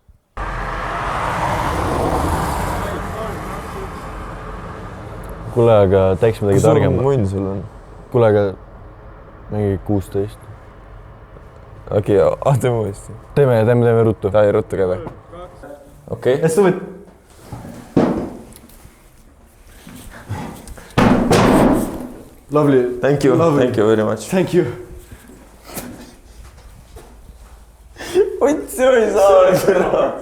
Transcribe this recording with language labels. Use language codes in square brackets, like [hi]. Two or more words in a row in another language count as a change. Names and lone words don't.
[et] kuule, aga teeks midagi targemat. munn sul on? kuule, aga mingi 16. Okei, teeme uuesti. teeme ruttu. Ta ei ruttu ka või? Okei. [en] Let's do it. Lovely. Thank you very much. Thank you. [et] Otsi, ma ei saa.